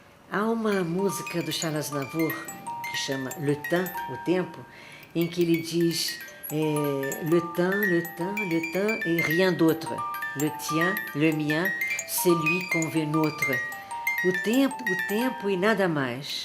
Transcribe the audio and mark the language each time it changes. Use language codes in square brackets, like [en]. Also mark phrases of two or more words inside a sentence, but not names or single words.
[pt] Há uma música do Charles Aznavour que chama Le Temps, o tempo, em que ele diz [fr] le temps, le temps, le temps et rien d'autre. Le tien, le mien, celui qu'on veut notre. [pt] O tempo e nada mais.